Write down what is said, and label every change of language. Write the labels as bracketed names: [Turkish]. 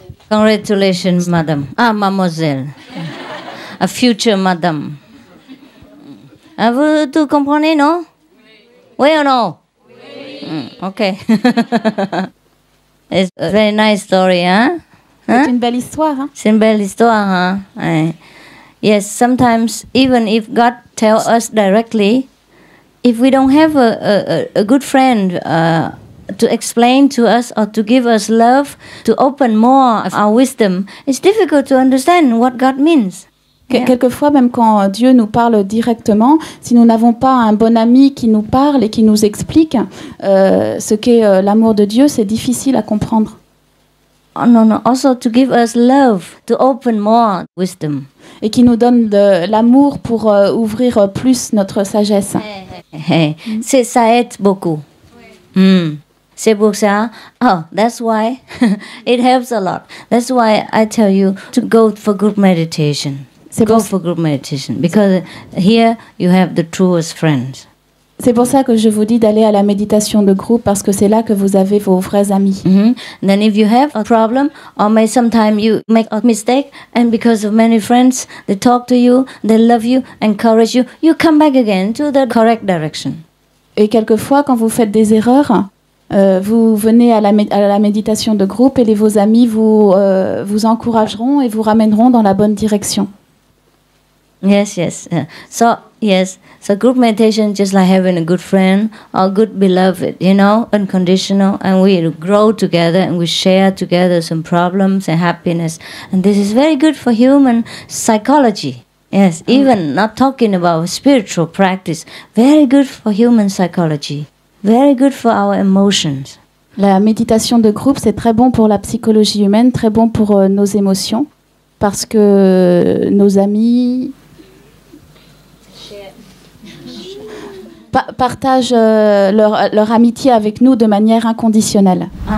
[English] Congratulations, madam. Mademoiselle. A future madam. [French] Vous tout comprenez, non? Oui ou non? Oui. Okay. [English] It's a very nice story, hein? [French] C'est une belle histoire, hein? C'est une belle histoire, hein? [English] Yes, sometimes even if God tells us directly, if we don't have a good friend to explain to us or to give us love, to open more of our wisdom, it's difficult to understand what God means. [French] Quelquefois, même quand Dieu nous parle directement, si nous n'avons pas un bon ami qui nous parle et qui nous explique ce qu'est l'amour de Dieu, c'est difficile à comprendre. [English] Oh, no. Also to give us love, to open more wisdom. [French] Et qui nous donne de l'amour pour ouvrir plus notre sagesse. Ça aide beaucoup. C'est pour ça. [English] Oh, that's why it helps a lot. That's why I tell you to go for group meditation. Go for group meditation because here you have the truest friends. [French] C'est pour ça que je vous dis d'aller à la méditation de groupe parce que c'est là que vous avez vos vrais amis. [English] Then if you have a problem or sometimes you make a mistake and because of many friends they talk to you, they love you, encourage you, you come back again to the correct direction. [French] Et quelquefois quand vous faites des erreurs, vous venez à la méditation de groupe et vos amis vous encourageront et vous ramèneront dans la bonne direction. [English] Yes, yes. So, yes. So group meditation just like having a good friend or good beloved, you know, unconditional. And we grow together and we share together some problems and happiness. And this is very good for human psychology. Yes, even not talking about spiritual practice. Very good for human psychology. Very good for our emotions. [French] La méditation de groupe, c'est très bon pour la psychologie humaine, très bon pour nos émotions, parce que nos amis partagent leur amitié avec nous de manière inconditionnelle.